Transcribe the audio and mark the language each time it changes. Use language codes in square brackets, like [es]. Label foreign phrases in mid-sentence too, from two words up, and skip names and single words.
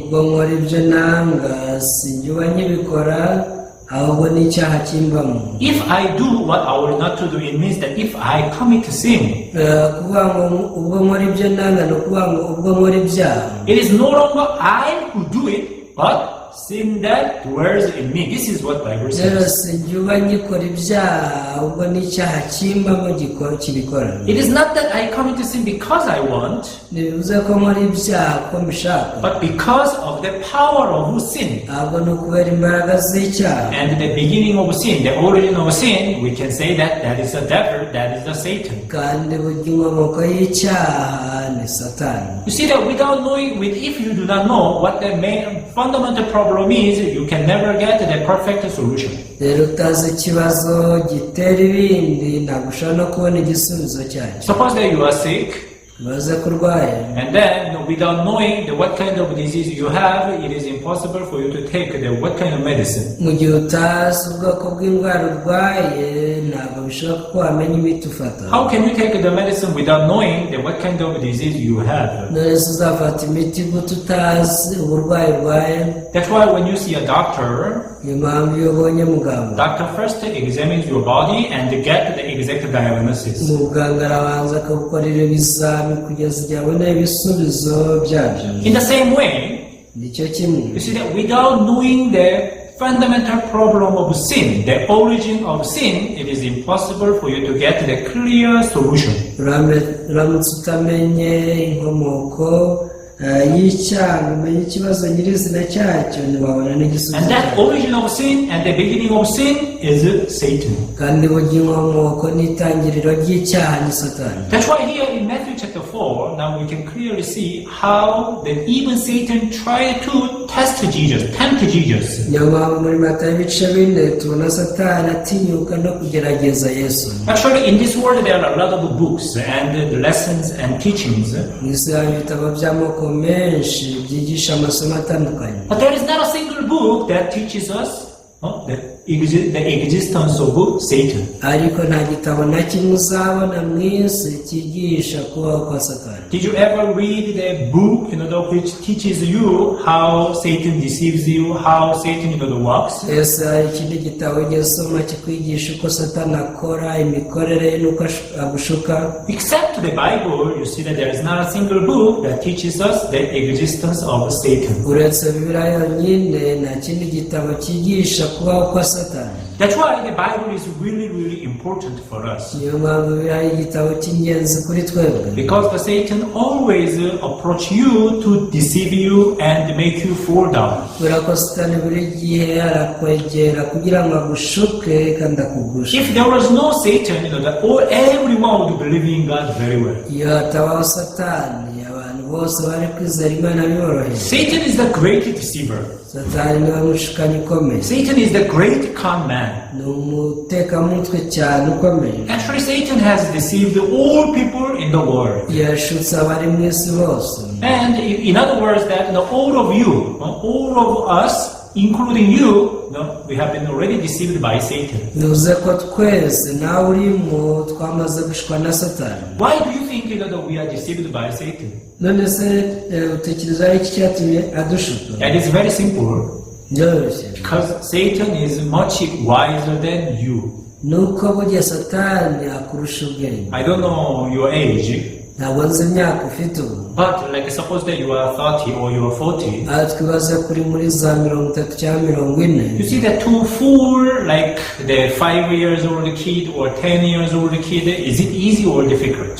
[rw] ubwo nkora ibyo nanga sinjye uba nkibikora ahubwo ni icyaha kimbamo [en] If I do what I will not to do, it means that if I commit sin, [rw] kuvuga ngo ubwo nkora ibyo nanga ni ukuvuga ngo ubwo nkora ibyaha [en] it is no longer I who do it, but sin that dwells in me. This is what Bible [rw] rero [en] says. [rw] sinjye uba nkikora ibyaha ahubwo ni icyaha kimbamo kibikora [en] It is not that I commit sin because I want, [rw] ntibivuze ko nkora ibyaha ko mbishaka [en] but because of the power of sin. [rw] ahubwo ni ukubera imbaraga z'icyaha [en] And the beginning of sin, the origin of sin, we can say that that is the devil, that is the Satan. [rw] kandi burya inkomoko y'icyaha ni satani [en] You see that without knowing, if you do not know what the main fundamental problem is, you can never get the perfect solution. [rw] rero utazi ikibazo gitera ibindi ntabwo ushobora no kubona igisubizo cyacyo [en] Suppose that you are sick, [rw] ubaze ko urwaye [en] and then without knowing what kind of disease you have, it is impossible for you to take what kind of medicine. [rw] mu gihe utazi ubwoko bw'indwara urwaye ntabwo bishoboka ko wamenya imiti ufata [en] How can you take the medicine without knowing what kind of disease you have? [rw] none se uzafata imiti gute utazi uburwayi urwaye [en] That's why when you see a doctor, [rw] niyo mpamvu iyo ubonye muganga [en] doctor first examines your body and get the exact diagnosis. [rw] muganga arabanza akagukorera ibizami kugeza igihe abona ibisubizo byabyo [en] In the same way, [rw] nicyo kimwe [en] you see that without knowing the fundamental problem of sin, the origin of sin, it is impossible for you to get the clear solution. [rw] uramutse utamenye inkomoko y'icyaha umenya ikibazo nyirizina cyacyo ntiwabona n'igisubizo [en] And that [rw] cyacyo [en] origin of sin and the beginning of sin is Satan. [rw] kandi burya inkomoko n'itangiriro ry'icyaha ni satani [en] That's why here in Matthew chapter 4, now we can clearly see how that even Satan tried to test Jesus, tempt Jesus. [rw] niyo mpamvu muri matayo ibice bine tubona satani atinyuka no kugerageza yesu [en] Actually, in this world there are a lot of books and lessons and teachings. [rw] mu isi hari ibitabo by'amoko menshi byigisha amasomo atandukanye [en] But there is not a single book that teaches us the existence of Satan. [rw] ariko nta gitabo na kimwe uzabona mu isi cyigisha kubaho kwa satani [en] Did you ever read the book, which teaches you how Satan deceives you, how Satan, works? [rw] ese hari ikindi gitabo ujya usoma kikwigisha uko satani akora imikorere ye n'uko agushuka [en] Except the Bible, you see that there is not a single book that teaches us the existence of Satan. [rw] uretse bibiliya yonyine nta kindi gitabo cyigisha kubaho kwa satani [en] That's why the Bible is really, really important for us. [rw] niyo mpamvu bibiliya ari igitabo cy'ingenzi kuri twebwe [en] Because the Satan always approach you to deceive you and make you fall down. [rw] kubera ko satani buri gihe arakwegera kugira ngo agushuke kandi akugushe [en] If there was no Satan, everyone would believe in God very well. [rw] iyo hatabaho satani abantu bose bari kwizera imana biboroheye [en] Satan is the great deceiver. [rw] satani niwe mushukanyi ukomeye [en] Satan is the great con man. [rw] ni umutekamutwe cyane ukomeye [en] Actually, Satan has deceived all people in the world. [rw] yashutse abari mu isi bose [en] And in other words, that all of you, all of us, including you, we have been already deceived by Satan. [rw] bivuze ko twese nawe urimo twamaze gushwa na satani [en] Why do you think that we are deceived by Satan? [rw] none se utekereza ari iki cyatumye adushuka [en] That is very simple. [rw] byoroshye [en] Because Satan is much wiser than you. [rw] nuko burya satani akurusha ubwenge [en] I don't know your age, [rw] ntabwo nzi imyaka ufite ubu [en] but suppose that you are 30 or you are 40. [rw] aha twibaze kuri muri za 30 cyangwa 40 [en] You see that to fool the 5 years old kid or 10 years old kid, is it easy or difficult?